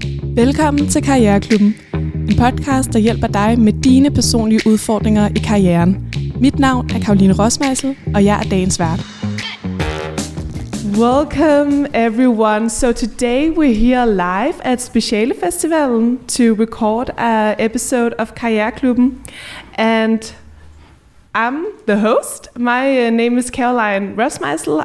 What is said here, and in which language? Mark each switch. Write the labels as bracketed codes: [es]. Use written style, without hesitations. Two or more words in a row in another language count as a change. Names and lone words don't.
[da] Velkommen til Karriereklubben, en podcast, der hjælper dig med dine personlige udfordringer i karrieren. Mit navn er Rossmeisl, og jeg er dagens vært. [en] Welcome everyone. So today we're here live at Speciale Festivalen to record an episode of Karriereklubben, and I'm the host. My name is Rossmeisl.